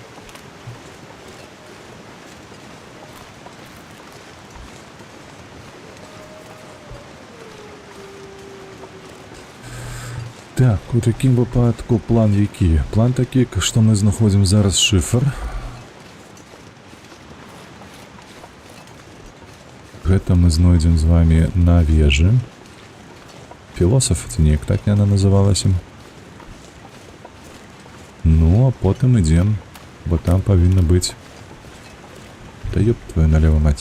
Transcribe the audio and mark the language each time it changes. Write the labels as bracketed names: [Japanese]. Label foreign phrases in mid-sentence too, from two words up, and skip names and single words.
[Ukrainian] Так, у такім випадку план який? План такий, що ми знаходимо зараз шифр. [Belarusian] Гэта мы знойдем з вами на вежі. Філософ, ці неяк так яна называлася. Ну, а потым ідзем, бо там павінна быць... [Russian] Да ёб твою налево, мать.